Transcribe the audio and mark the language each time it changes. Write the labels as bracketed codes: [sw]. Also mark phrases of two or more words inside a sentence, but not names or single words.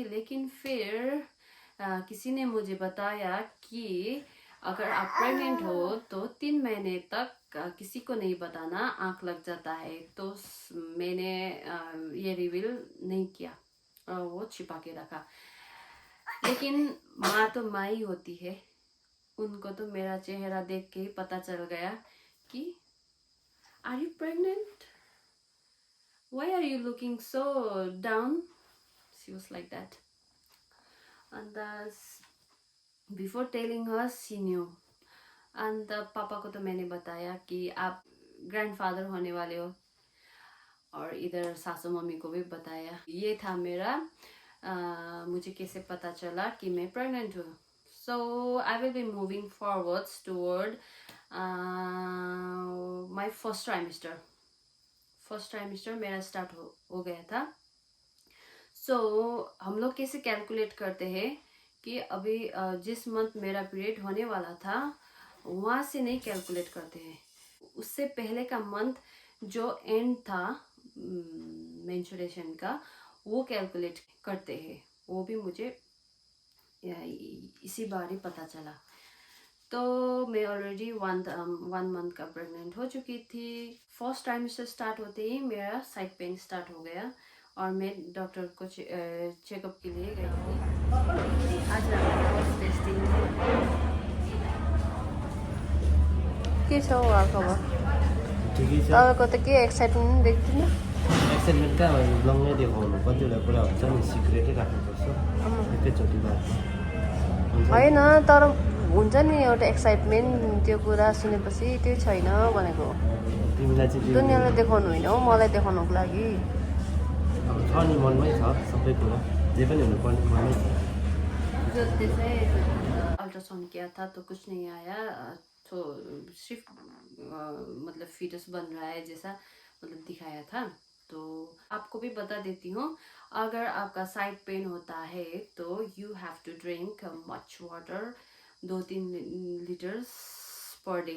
[hi] लेकिन फिर किसी ने मुझे बताया कि अगर आप प्रेग्नेंट हो तो 3 महीने तक किसी को नहीं बताना, आँख लग जाता है। तो मैंने ये रिवील नहीं किया, वो छिपा के रखा। लेकिन माँ तो माँ ही होती है, उनको तो मेरा चेहरा देख के ही पता चल गया कि [en] Are you pregnant? Why are you looking so down? She was like that. And before telling her, she knew. [hi] And पापा को तो मैंने बताया कि आप ग्रैंडफादर होने वाले हो, और इधर सासू मम्मी को भी बताया। ये था मेरा मुझे कैसे पता चला कि मैं प्रेग्नेंट हूँ। [en] So I will be moving forwards toward my first trimester. first trimester [hi] मेरा स्टार्ट हो गया था। सो हम लोग कैसे कैलकुलेट करते हैं कि अभी जिस मंथ मेरा पीरियड होने वाला था वहाँ से नहीं कैलकुलेट करते हैं, उससे पहले का मंथ जो एंड था मेंस्ट्रुएशन का वो कैलकुलेट करते हैं। वो भी मुझे इसी बार ही पता चला। तो मैं [en] already one month [hi] का प्रेग्नेंट हो चुकी थी। [en] first trimester start [hi] होते ही मेरा [en] side pain start [hi] हो गया और मैं डॉक्टर को चेकअप के लिए गई थी। [ne] आज [en] first testing [ne] के छ उहाँ खबर? ठिकै छ। तपाईँको त के एक्साइटमेन्ट देख्दिनँ। एक्साइटमेन्ट कहाँ भयो, ब्लङमै देखाउनु, कतिवटा कुरा हुन्छ नि सिक्रेटै राख्नुपर्छ एकैचोटि बात होइन, तर हुन्छ नि एउटा एक्साइटमेन्ट, त्यो कुरा सुनेपछि त्यो छैन भनेको। तिमीलाई चाहिँ दुनियाँलाई देखाउनु होइन हो, मलाई देखाउनुको लागि। अब छ नि, मनमै छ सबै कुरा, जे पनि हुनुपर्ने मनमै छ। [hi] जैसे अल्ट्रासाउंड किया था तो कुछ नहीं आया, तो सिर्फ मतलब फीटस बन रहा है जैसा मतलब दिखाया था। तो आपको भी बता देती हूँ, अगर आपका साइड पेन होता है तो [en] you have to drink much water, 2-3 liters per day.